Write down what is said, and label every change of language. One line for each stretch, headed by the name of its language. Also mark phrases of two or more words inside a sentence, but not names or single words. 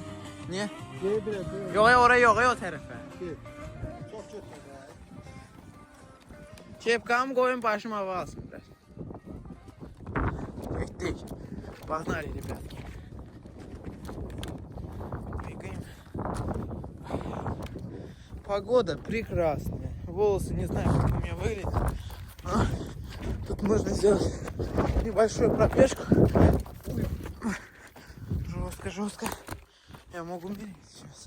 Turkish: Niye? Ye biraz. Yok oraya yok o tarafa. Çok kötü. Kepkamı koyun başıma hava alsın biraz. Bekleyin. Bak nerede biraz.
Russian: Бегаем. Погода прекрасная. Волосы не знаю, как у меня выглядят. Тут можно сделать небольшую пробежку. Жестко, жестко. Я могу умереть сейчас.